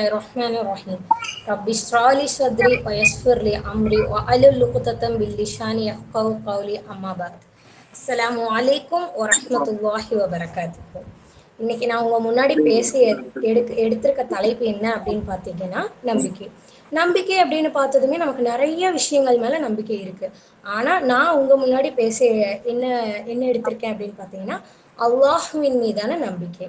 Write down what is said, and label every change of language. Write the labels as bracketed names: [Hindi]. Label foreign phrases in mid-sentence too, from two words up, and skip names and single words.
[Arabic] الرحمن الرحيم رب اشرح لي صدري ويسر لي أمري واحلل عقدة من لساني يفقهوا قولي أما بعد السلام عليكم ورحمة الله وبركاته. [Tamil] இன்னைக்கு நான் உங்க முன்னாடி பேசி எடுத்திருக்க தலைப்பு என்ன அப்படின்னு பார்த்தீங்கன்னா நம்பிக்கை. நம்பிக்கை அப்படின்னு பார்த்ததுமே நமக்கு நிறைய விஷயங்கள் மேல நம்பிக்கை இருக்கு. ஆனா நான் உங்க முன்னாடி பேச என்ன என்ன எடுத்திருக்கேன் அப்படின்னு பார்த்தீங்கன்னா அல்லாஹ்வின் மீதான நம்பிக்கை.